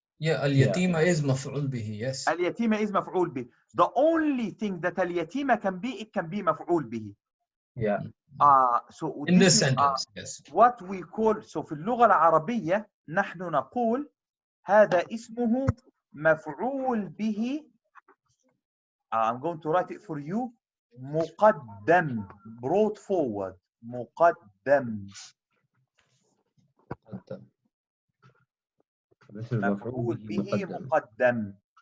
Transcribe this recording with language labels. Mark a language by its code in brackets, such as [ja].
[en] Yeah, اليتيمة is مفعول به. Yes. اليتيمة is مفعول به. The only thing that اليتيمة can be, it can be مفعول به. Yeah. So In this is sentence, yes. what we call, so [ar] في اللغة العربية نحن نقول هذا اسمه مفعول به. [en] I'm going to write it for you. مقدم, brought forward. [ar] مقدم. [en] This is [ar] مفعول مفعول به مقدم. مقدم.